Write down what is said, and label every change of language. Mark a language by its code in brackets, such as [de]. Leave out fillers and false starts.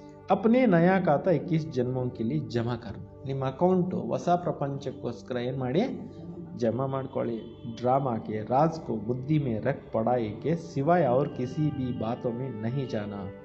[hi] अपने नया खाता 21 जन्मों के लिए जमा कर. [kn] ನಿಮ್ಮ ಅಕೌಂಟು ಹೊಸ ಪ್ರಪಂಚಕ್ಕೋಸ್ಕರ ಏನು ಮಾಡಿ, ಜಮಾ ಮಾಡ್ಕೊಳ್ಳಿ. [hi] ड्रामा के राज को बुद्धि में रख पढ़ाई के सिवाय और किसी भी बातों में नहीं जाना.